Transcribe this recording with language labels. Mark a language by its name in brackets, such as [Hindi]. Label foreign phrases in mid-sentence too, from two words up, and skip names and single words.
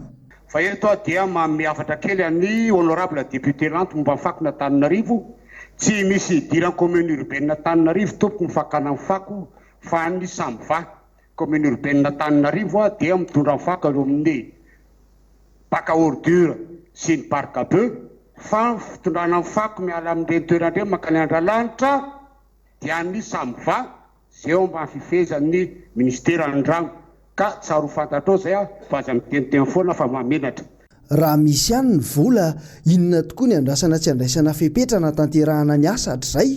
[Malagasy] Fa eto dia miafatra kely any honorable député lanto momba ny fako n'Antananarivo tsy misy idiran'ny [French] commune urbaine [Malagasy] n'Antananarivo tompoko ny fakana ny fako fa ny Samva. [French] Commune urbaine [Malagasy] n'Antananarivo dia mitondra ny fako eo amin'ny [French] bac à ordure [Malagasy] sy ny [French] parc à bœuf [Malagasy] fa fitondrana ny fako miala amin'ireny toerandreny mankany Andralanitra dia ny Samva izay eo ambany fifehezan'ny ministeran'ny rano ka tsaro fantatrao izay fa aza miteniteny foana fa mamenatra. Raha misy ihany ny vola inona tokoa ny andrasana tsy andraisana fepetrana tanterahana ny asa hatrizay?